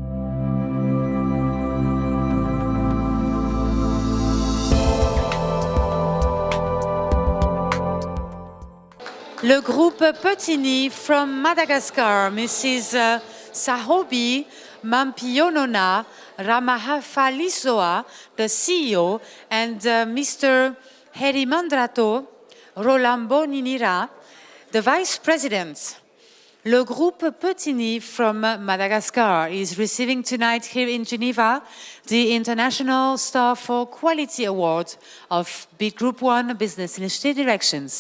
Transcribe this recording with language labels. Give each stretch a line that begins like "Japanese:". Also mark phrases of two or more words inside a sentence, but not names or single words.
French: Le groupe
English: Petini from Madagascar, Mrs. Sahobi Mampionona Ramahafalisoa, the CEO, and Mr. Herimandrato Rolamboninira, the Vice President.
French: Le groupe
English: Petini from Madagascar is receiving tonight here in Geneva the International Star for Quality Award of BID Group 1 Business Initiative Directions.